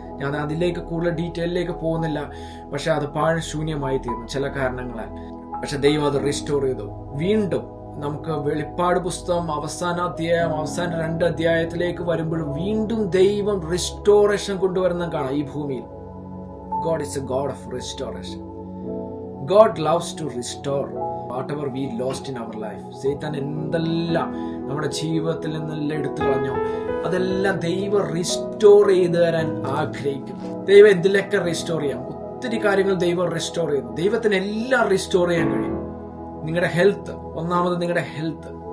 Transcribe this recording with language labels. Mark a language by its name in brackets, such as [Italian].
[Malayalam] ഞാൻ അതിലേക്ക് കൂടുതൽ ഡീറ്റെയിലേക്ക് പോകുന്നില്ല. പക്ഷെ അത് പാഴും ശൂന്യമായി തീർന്നു ചില കാരണങ്ങളാൽ. പക്ഷെ ദൈവം അത് റിസ്റ്റോർ ചെയ്തു. വീണ്ടും നമുക്ക് വെളിപ്പാട് പുസ്തകം അവസാന 2 അധ്യായത്തിലേക്ക് വരുമ്പോഴും വീണ്ടും ദൈവം റിസ്റ്റോറേഷൻ കൊണ്ടുവരുന്ന കാണാം ഈ ഭൂമിയിൽ. [English] God is a God of restoration. God loves to restore whatever we lost in our life. [Malayalam] സൈത്താൻ എന്തെല്ലാം നമ്മുടെ ജീവിതത്തിൽ നിന്നെല്ലാം എടുത്തു കളഞ്ഞോ അതെല്ലാം ദൈവം റിസ്റ്റോർ ചെയ്തു തരാൻ ആഗ്രഹിക്കുന്നു. ദൈവം എന്തിലൊക്കെ റിസ്റ്റോർ ചെയ്യാം? ഒത്തിരി കാര്യങ്ങൾ ദൈവം റിസ്റ്റോർ ചെയ്യുന്നു. ദൈവത്തിന് എല്ലാം റിസ്റ്റോർ ചെയ്യാൻ കഴിയും. നിങ്ങളുടെ ഹെൽത്ത്, ഒന്നാമത് നിങ്ങളുടെ ഹെൽത്ത്.